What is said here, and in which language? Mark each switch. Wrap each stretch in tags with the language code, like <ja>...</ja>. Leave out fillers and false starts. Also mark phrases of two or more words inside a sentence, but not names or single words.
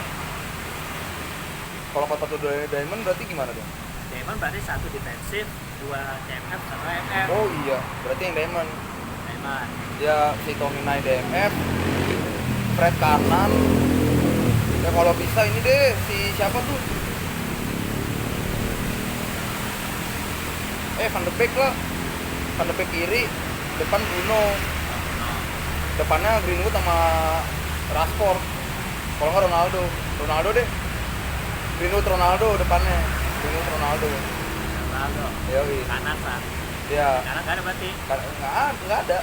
<id>Kalau 4-4-2 Diamond berarti gimana dong? Diamond berarti 1 defensif, 2 CMF, 1 MF. Oh iya, berarti yang Diamond. Diamond. Ya si Tominay DMF, Fred kanan. Ya kalau bisa ini deh si siapa tuh? Van de Beek lah. Van de Beek kiri, depan Bruno. Depannya Greenwood sama Rashford. Kalau nggak Ronaldo deh. Ronaldo depannya. Ronaldo. Yoi. Kanan lah. Ya. Kanan nggak ada berarti. Nggak ada.</id>